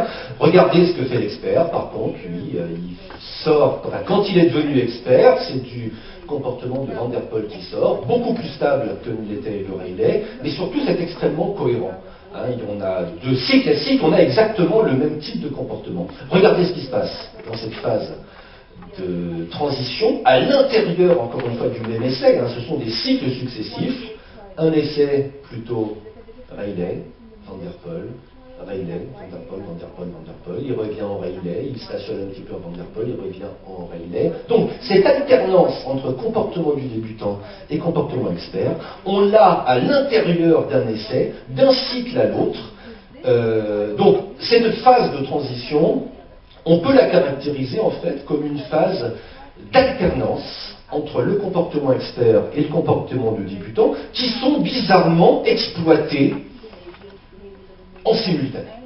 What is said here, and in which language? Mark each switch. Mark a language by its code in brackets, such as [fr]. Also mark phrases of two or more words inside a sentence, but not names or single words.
[fr] Regardez ce que fait l'expert, par contre, lui, il sort, quand il est devenu expert, c'est du comportement de Van der Pol qui sort, beaucoup plus stable que ne l'était le Rayleigh, mais surtout c'est extrêmement cohérent. On a de cycle à cycle, on a exactement le même type de comportement. Regardez ce qui se passe dans cette phase de transition, à l'intérieur, encore une fois, du même essai, ce sont des cycles successifs, un essai plutôt Rayleigh, Van der Pol, Rayleigh, Van der Pol, Van der Pol, Van der Pol, il revient en Rayleigh, il stationne un petit peu en Van der Pol, il revient en Rayleigh. Donc, cette alternance entre comportement du débutant et comportement expert, on l'a à l'intérieur d'un essai, d'un cycle à l'autre. Donc, cette phase de transition, on peut la caractériser en fait comme une phase d'alternance entre le comportement expert et le comportement de débutant, qui sont bizarrement exploités en simultané.